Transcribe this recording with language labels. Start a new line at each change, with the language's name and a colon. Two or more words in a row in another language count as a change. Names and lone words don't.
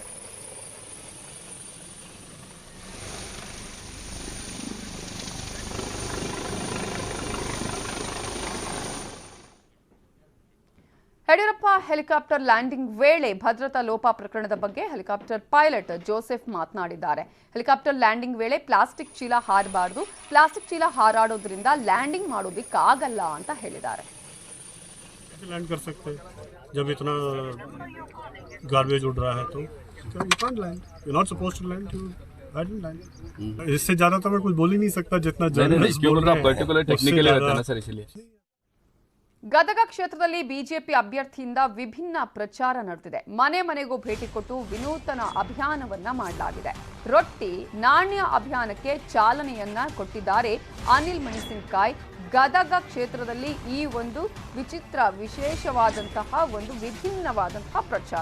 Kannada: ಯಡಿಯೂರಪ್ಪ ಹೆಲಿಕಾಪ್ಟರ್ ಲ್ಯಾಂಡಿಂಗ್ ವೇಳೆ ಭದ್ರತಾ ಲೋಪ ಪ್ರಕರಣದ ಬಗ್ಗೆ ಹೆಲಿಕಾಪ್ಟರ್ ಪೈಲಟ್ ಜೋಸೆಫ್ ಮಾತನಾಡಿದ್ದಾರೆ. ಹೆಲಿಕಾಪ್ಟರ್ ಲ್ಯಾಂಡಿಂಗ್ ವೇಳೆ ಪ್ಲಾಸ್ಟಿಕ್ ಚೀಲ ಹಾರಬಾರದು, ಪ್ಲಾಸ್ಟಿಕ್ ಚೀಲ ಹಾರಾಡೋದ್ರಿಂದ ಲ್ಯಾಂಡಿಂಗ್ ಮಾಡೋದಕ್ಕಾಗಲ್ಲ ಅಂತ ಹೇಳಿದ್ದಾರೆ.
Hindi: लैंड कर सकते हैं जब इतना गार्बेज उड़ रहा है तो
English: you can't land, you're not supposed to land, you hadn't land.
Hindi: इससे ज्यादा तो मैं कुछ बोल ही नहीं सकता जितना जर्नलिस्ट बोल रहा है पर्टिकुलर टेक्निकली रहता है सर इसलिए.
Kannada: ಗದಗ ಕ್ಷೇತ್ರದಲ್ಲಿ ಬಿಜೆಪಿ ಅಭ್ಯರ್ಥಿಯಿಂದ ವಿಭಿನ್ನ ಪ್ರಚಾರ ನಡೆದಿದೆ. ಮನೆ ಮನೆಗೂ ಭೇಟಿ ಕೊಟ್ಟು ವಿನೂತನ ಅಭಿಯಾನವನ್ನ ಮಾಡಲಾಗಿದೆ. ರೊಟ್ಟಿ ನಾಣ್ಯ ಅಭಿಯಾನಕ್ಕೆ ಚಾಲನೆಯನ್ನ ಕೊಟ್ಟಿದ್ದಾರೆ ಅನಿಲ್ ಮೆಣಸಿನಕಾಯಿ. ಗದಗ ಕ್ಷೇತ್ರದಲ್ಲಿ ಈ ಒಂದು ವಿಶೇಷವಾದಂತಹ ಒಂದು ವಿಭಿನ್ನವಾದಂತಹ ಪ್ರಚಾರ.